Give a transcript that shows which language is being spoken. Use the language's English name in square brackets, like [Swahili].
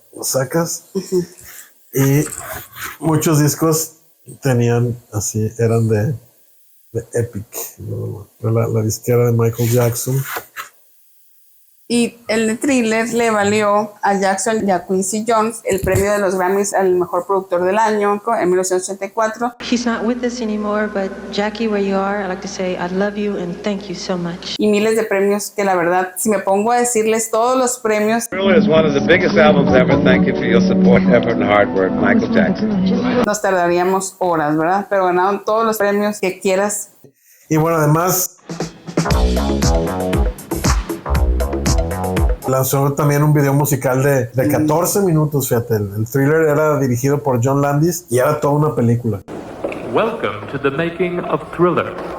[Spanish] Lo sacas y muchos discos tenían así, eran de Epic, la disquera de Michael Jackson. Y el de Thriller le valió a Jackson y a Quincy Jones el premio de los Grammys al mejor productor del año en 1984. [English] He's not with us anymore, but Jackie, where you are, I'd like to say I love you and thank you so much. [Spanish] Y miles de premios que la verdad, si me pongo a decirles todos los premios, [English] Thriller is one of the biggest albums ever. Thank you for your support, effort and hard work, Michael Jackson. [Spanish] nos tardaríamos horas, ¿verdad? Pero ganaron todos los premios que quieras. Y bueno, además lanzó también un video musical de 14 minutos, fíjate. El Thriller era dirigido por John Landis y era toda una película. [English] Welcome to the making of Thriller.